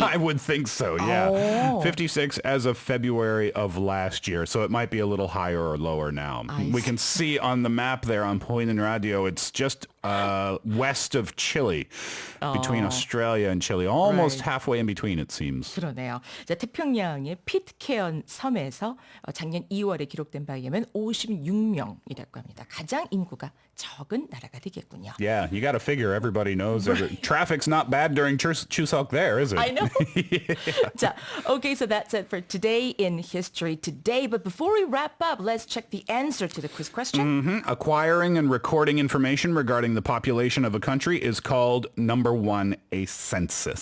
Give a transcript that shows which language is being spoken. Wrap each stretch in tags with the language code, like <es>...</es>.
<en>I would think so, yeah. Oh. 56 as of February of last year, so it might be a little higher or lower now. We can see on the map there on Point in Radio, it's just west of Chile, between Australia and Chile. Almost halfway in between, it seems.</en> <ko>그러네요. 자, 태평양의 피트케언 섬에서 작년 2월에 기록된 바에 의하면 56명이라고 합니다. 가장 인구가 적은 나라가 되겠군요.</ko> <en>Yeah, you got to figure everybody knows. Traffic's not bad during Chuseok there, is it? I know. 자, okay, so that's it for today in history today. But before we wrap up, let's check the answer to the quiz question. Acquiring and recording information regarding the population of a country is called, number one, a census.</en>